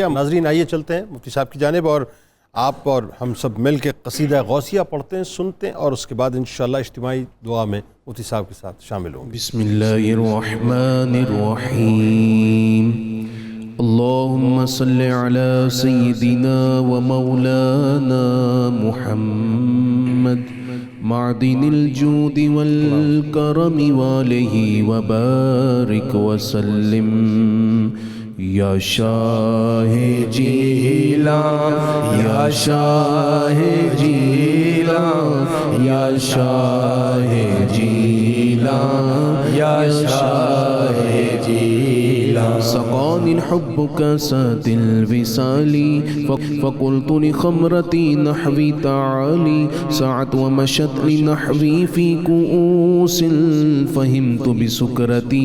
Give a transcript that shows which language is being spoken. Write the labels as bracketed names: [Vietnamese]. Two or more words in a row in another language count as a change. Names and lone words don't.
[Urdu] ناظرین آئیے چلتے ہیں مفتی صاحب کی جانب, اور آپ اور ہم سب مل کے قصیدہ غوثیہ پڑھتے ہیں, سنتے ہیں, اور اس کے بعد انشاءاللہ اجتماعی دعا میں مفتی صاحب کے ساتھ شامل ہوں گے. [Arabic] بسم اللہ الرحمن الرحیم. اللہم صلی علی سیدنا و مولانا محمد معدن الجود والکرم والہ وبارک وسلم. یا شاہ جیلان, یا شاہ جیلان, یا شاہ جیلان, يا شاه جيلان سقاني الحب كاسات الوصال فقلت لخمرتي نحوي تعالي سعت ومشت لنحوي في كؤوس فهمت بسكرتي